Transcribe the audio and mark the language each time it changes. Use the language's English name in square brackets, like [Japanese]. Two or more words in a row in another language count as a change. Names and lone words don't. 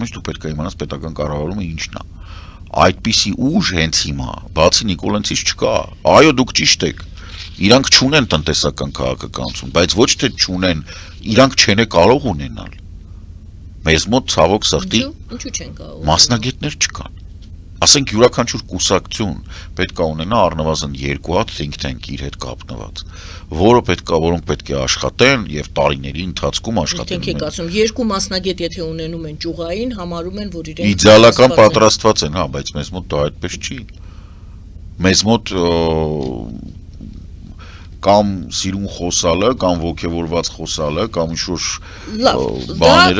[Armenian] մեջ, դու պետք է իմանաս պետական կառավարումը ինչն է։ Այդպիսի ուժ հենց հիմա, բացի Նիկոլենցից չկա։ Այո, դուք ճիշտ եք։ Իրանք չունեն տնտեսական քաղաքականություն, բայց ոչ թե չունեն, իրանք չեն կարող ունենալ։ Մեզ մոտ ցավոք սրտի մասնագետներ չկան։ Ասենք յուրաքանչյուր կուսակցություն պետք է ունենա առնվազն 2 հատ [English] think tank [Armenian] իր հետ կապնված, որոնք պետք է աշխատեն եւ տարիների ընթացքում աշխատեն։ [English] Think tank- [Armenian] եք ասում, 2 մասնագետ եթե ունենում են ճյուղային, համարում են, որ իրենք իդեալական պատրաստված են, հա, բայց մեզ մոտ դա այդպես չի։ Մեզ մոտ կամ սիրուն խոսալը, կամ ոգևորված խոսալը, կամ ինչ-որ բաները